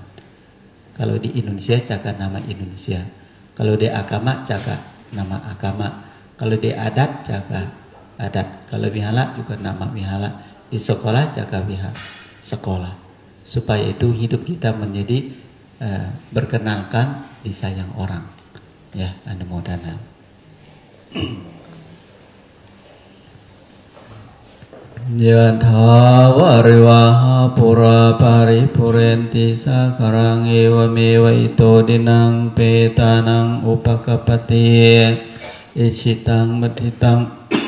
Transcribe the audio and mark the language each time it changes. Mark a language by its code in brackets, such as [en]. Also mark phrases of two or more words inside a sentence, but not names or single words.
[id] Kalau di Indonesia jaga nama Indonesia, kalau di agama jaga nama agama, kalau di adat jaga adat, kalau wihara juga nama wihara, di sekolah jaga wihara sekolah, supaya itu hidup kita menjadi berkenalkan disayang orang. Ya, anumodana. [pi] Yatha variwaha pura paripurenti sakarang ewa mewa ito dinang petanang upakapati ichitang matitang